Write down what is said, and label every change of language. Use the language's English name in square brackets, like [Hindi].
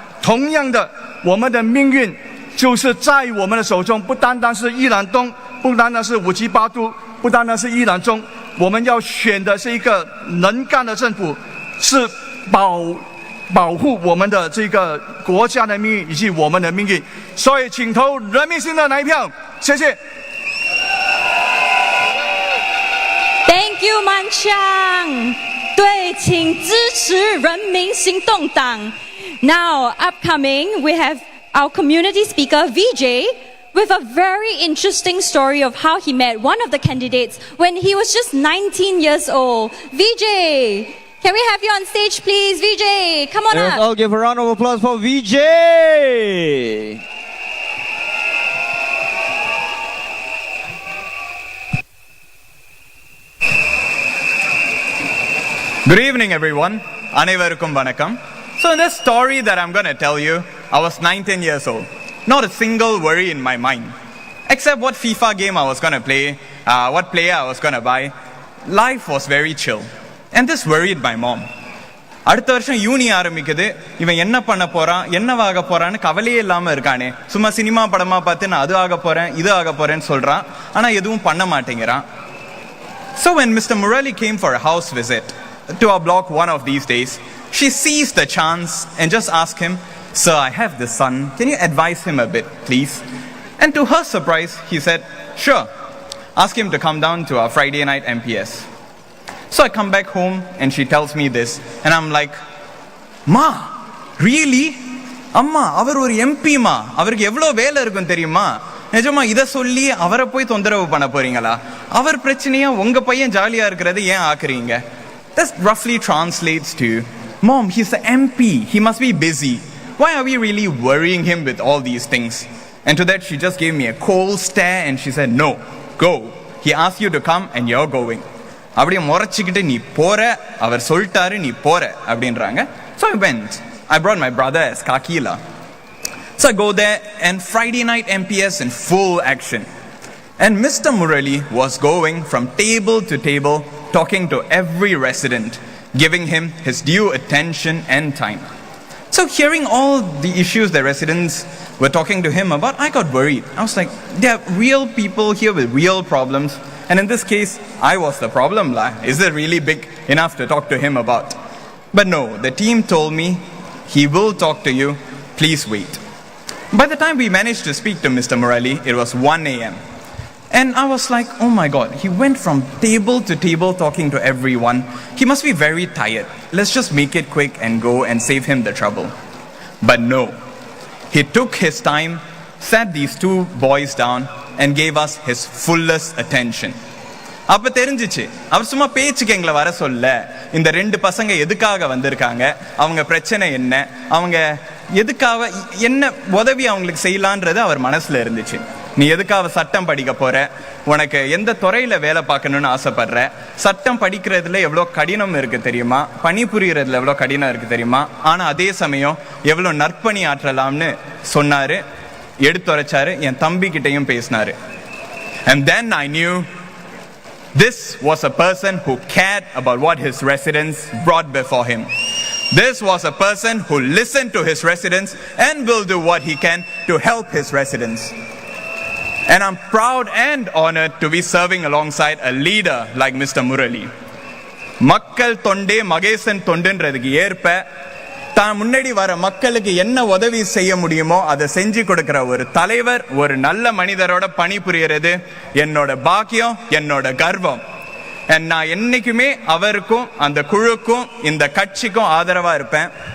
[Chinese] 同样的，我们的命运就是在我们的手中，不单单是宜兰东，不单单是武吉巴督，不单单是宜兰中，我们要选的是一个能干的政府，是保护我们的这个国家的命运以及我们的命运。所以，请投人民心的那一票，谢谢。 [English] Thank you, 曼强。对， [Chinese] 请支持人民行动党。 [English] Now, upcoming, we have our community speaker, VJ, with a very interesting story of how he met one of the candidates when he was just 19 years old. VJ, can we have you on stage, please? VJ, come on Let's up. all give a round of applause for VJ. Good evening, everyone. [Tamil] Anevarukkum vanakkam. [English] So in this story that I'm going to tell you, I was 19 years old. Not a single worry in my mind. Except what FIFA game I was going to play, what player I was going to buy. Life was very chill. And this worried my mom. [Tamil] அடுத்த வருஷம் யூனி ஆரம்பிக்குது, இவன் என்ன பண்ண போறான், என்னவாக போறான்னு கவலையே இல்லாம இருக்கானே. சும்மா சினிமா படமா பார்த்து நான் அது ஆக போறேன், இது ஆக போறேன்னு சொல்றான். ஆனா எதுவும் பண்ண மாட்டேங்கிறான். [English] So when Mr. Murali came for a house visit to our block one of these days, she seized the chance and just asked him, "Sir, I have this son. Can you advise him a bit, please?" And to her surprise, he said, "Sure. Ask him to come down to our Friday night MPS." So I come back home and she tells me this and I'm like, "Ma, really? [Tamil] Amma, அவர் ஒரு MP மா, அவருக்கு எவ்வளவு வேலை இருக்கும் தெரியுமா? நிஜமா இத சொல்லி அவரை போய் தொந்தரவு பண்ண போறீங்களா? அவர் பிரச்சனையா உங்க பையன் ஜாலியா இருக்கிறது ஏன் ஆக்குறீங்க?" [English] That roughly translates to, "Mom, he's the MP. He must be busy. Why are we really worrying him with all these things?" And to that she just gave me a cold stare and she said, "No, go. He asked you to come and you're going." [Tamil] அப்படியே முறைச்சிக்கிட்டு நீ போற, அவர் சொல்லிட்டாரு நீ போற அப்படின்றாங்க. [English] So I went. I brought my brother as Kakila. So I go there and Friday night MPS in full action. And Mr. Murali was going from table to table, talking to every resident, giving him his due attention and time. So hearing all the issues the residents were talking to him about, I got worried. I was like, there are real people here with real problems. And in this case, I was the problem. Is it really big enough to talk to him about? But no, the team told me, he will talk to you. Please wait. By the time we managed to speak to Mr. Murali, it was 1 a.m. And I was like, oh my God, he went from table to table talking to everyone. He must be very tired. Let's just make it quick and go and save him the trouble. But no, he took his time, sat these two boys down and gave us his fullest attention. [Tamil] அப்ப தெரிஞ்சிச்சு, அவர் சும்மா பேச்சுக்கு எங்களை வர சொல்ல, இந்த ரெண்டு பசங்க எதுக்காக வந்திருக்காங்க, அவங்க பிரச்சனை என்ன, அவங்க எதுக்காக என்ன உதவி அவங்களுக்கு செய்யலான்றது அவர் மனசுல இருந்துச்சு. நீ எதுக்காக சட்டம் படிக்க போற, உனக்கு எந்த துறையில வேலை பார்க்கணும்னு ஆசைப்படுற, சட்டம் படிக்கிறதுல எவ்வளவு கடினம் இருக்கு தெரியுமா, பணிபுரியறதுல எவ்வளவு கடினம் இருக்கு தெரியுமா, ஆனா அதே சமயம் எவ்வளவு நற்பணி ஆற்றலாம்னு சொன்னாரு, எடுத்துரைச்சாரு, என் தம்பி கிட்டையும் பேசினாரு. [English] And then I knew this was a person who cared about what his residents brought before him. This was a person who listened to his residents and will do what he can to help his residents. And I'm proud and honored to be serving alongside a leader like Mr. Murali. [Tamil] மக்கள் தொண்டே மகேசன் தொண்டுன்றதுக்கு ஏற்ப தான் முன்னாடி வர மக்களுக்கு என்ன உதவி செய்ய முடியுமோ அதை செஞ்சு கொடுக்கிற ஒரு தலைவர், ஒரு நல்ல மனிதரோட பணிபுரியறது என்னோட பாக்கியம், என்னோட கர்வம். நான் என்னைக்குமே அவருக்கும் அந்த குழுக்கும் இந்த கட்சிக்கும் ஆதரவா இருப்பேன்.